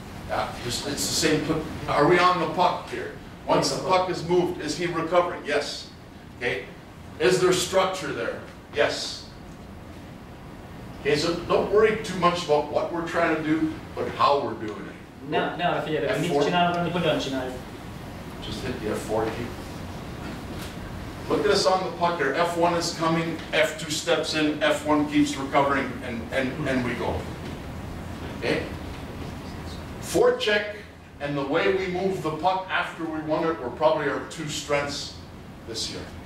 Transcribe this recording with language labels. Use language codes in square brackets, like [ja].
[en] Yeah, it's the same. Are we on the puck here? Once the puck is moved, is he recovering? Yes. Okay. Is there structure there? Yes. Okay, so don't worry too much about what we're trying to do, but how we're doing it. [hu] Ne arra figyelj, hogy mit csinálunk, hanem hogyan csináljuk. [en] Just hit the F4 key. Look at us on the puck here. F1 is coming, F2 steps in, F1 keeps recovering, and we go. Okay? Forecheck and the way we move the puck after we won it were probably our two strengths this year.